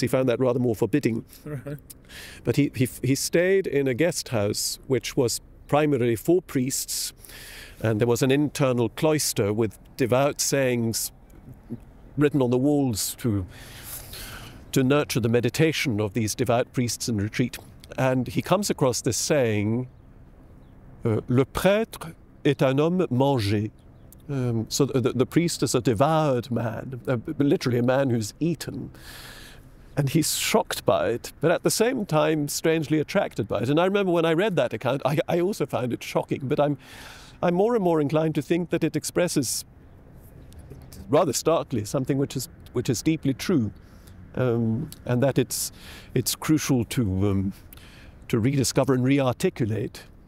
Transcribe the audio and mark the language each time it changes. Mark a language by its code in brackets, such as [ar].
[en] He found that rather more forbidding. But he stayed in a guest house which was primarily for priests, and there was an internal cloister with devout sayings written on the walls to nurture the meditation of these devout priests in retreat. And he comes across this saying, [fr] Le prêtre est un homme mangé. [en] So the priest is a devoured man, literally a man who's eaten. And he's shocked by it, but at the same time strangely attracted by it. And I remember when I read that account, I also found it shocking, but I'm more and more inclined to think that it expresses, rather starkly, something which is deeply true, and that it's crucial to rediscover and rearticulate.